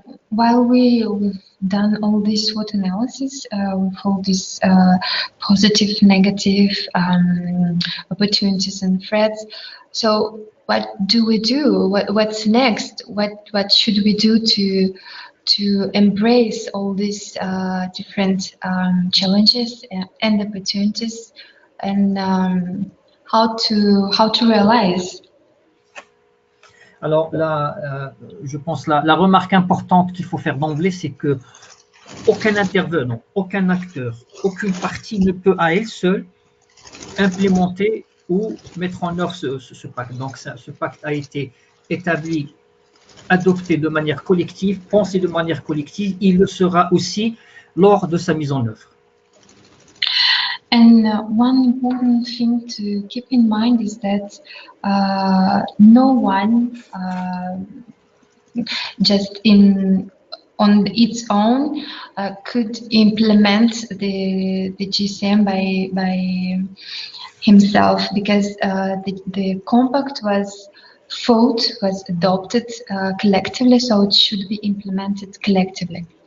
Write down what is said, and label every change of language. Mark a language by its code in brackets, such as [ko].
[en] While we've done all this SWOT analysis, with all these positive, negative opportunities and threats, so what do we do? What's next? What should we do to embrace all these different challenges and opportunities, and how to realize? [fr] Alors là, je pense la remarque importante qu'il faut faire d'emblée, c'est que aucun intervenant, aucun acteur, aucune partie ne peut à elle seule implémenter ou mettre en œuvre ce pacte. Donc ce pacte a été établi, adopté de manière collective, pensé de manière collective, il le sera aussi lors de sa mise en œuvre. [en] And one important thing to keep in mind is that no one just in on its own could implement the GCM by himself, because the compact was adopted collectively, so it should be implemented collectively.